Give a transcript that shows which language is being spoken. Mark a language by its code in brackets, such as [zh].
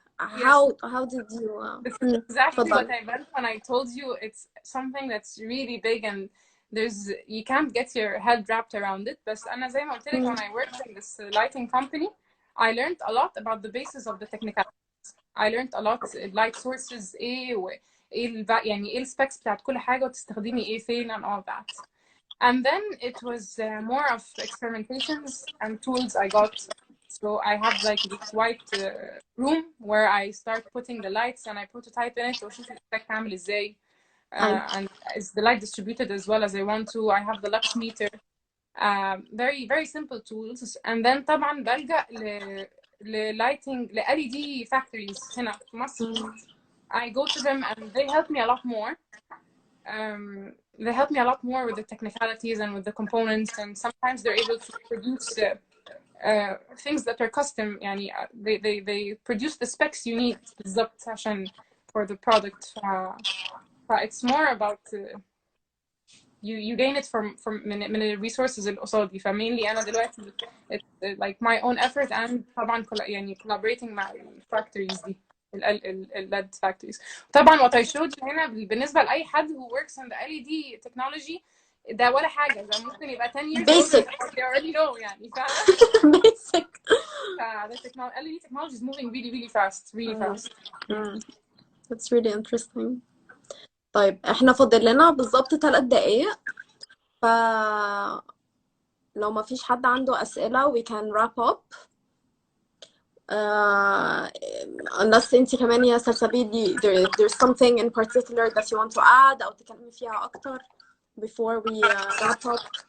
[en] How did you? This is exactly what I meant when I told you it's something that's really big and you can't get your head wrapped around it. But [ar] أنا زي ما قلت لك [en] when I worked in this lighting company, I learned a lot about the basis of the technicalities. I learned a lot light sources [ar] ايه يعني ايه السبيكس بتاعت كل حاجة وتستخدمي ايه فين [en] and all that. And then it was more of experimentations and tools I got. So I have like this white room where I start putting the lights and I prototype in it [ar] واشوف الeffect عامل ازاي. [en] And is the light distributed as well as I want to. I have the lux meter. Very very simple tools. And then طبعا بلجأ lighting LED factories [ar] هنا في مصر. [en] I go to them and they help me a lot more. They help me a lot more with the technicalities and with the components, and sometimes they're able to produce things that are custom. يعني they produce the specs you need [ar] بالضبط عشان [en] for the product. It's more about you gain it from من الريسورسز اللي قصادي. [ar] فمينلي أنا دلوقتي [en] it's like my own effort [ar] and طبعا يعني collaborating مع الفاكتوريز دي. [en] LED factories. طبعا what I showed you هنا [ar] بالنسبة لأي حد [en] who works in the LED technology [ar] ده ولا حاجة. ده ممكن يبقى 10 years [en] basic. old. They already know يعني فاهمة. basic. The LED technology is moving really really fast. Really fast. That's really interesting. [ar] طيب احنا فاضل لنا بالظبط 3 دقايق. ف لو ما فيش حد عنده أسئلة [en] we can wrap up. unless انت كمان يا سلسبيل there's something in particular that you want to add [ar] أو تكلمي فيها أكتر [en] before we wrap up.